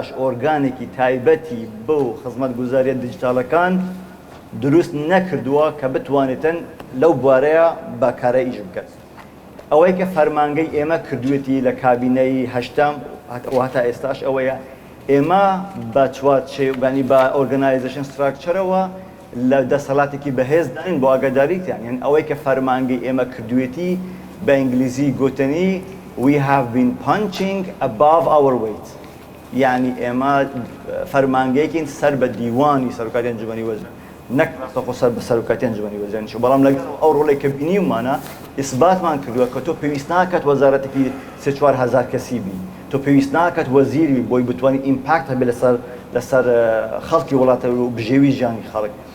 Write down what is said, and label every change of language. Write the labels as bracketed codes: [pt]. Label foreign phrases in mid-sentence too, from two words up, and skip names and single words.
[ckb] ئۆرگانێکی تایبەتی بۆ خزمەتگوزاریە دیجیتالەکان دروست نەکردووە کە بتوانێتن لەو بوارەیە بەکارە ئیش بکەن ئەوەی کە فەرمانگەی ئێمە کردوێتی لە کابینەی هەشتم و هەتا ئێستاش ئەوەیە ئێمە بە چوارچێوانی بە [en] organization structure [ckb] لە دەسەڵاتێکی بەهێز داین بۆ ئاگاداریتیان یان ئەوەی کە فەرمانگەی ئێمە کردوێتی بە ئینگلیزی گوتنی [en] we have been punching above our weight [ckb] یعنی ئێمە فەرمانگەیەکین سەر بە دیوانی سەرۆکاتی ئەنجومەنی وەزیر نەک ڕاستەوخۆ سەر بە سەرۆکاتی ئەنجومەنی وەزیرانی بەڵام لەگەڵ ئەو ڕۆڵێک کە بینیمانە ئیسباتمان کردووە کە تۆ پێویست ناکات وەزارەتێکی 3-4 هەزار کەسی بی تۆ پێویست ناکات وەزیری بۆی بتوانانی ئیمپاکت هەبێ لەسەر خەڵکی وڵاتە و بژێوی ژیانی خەڵک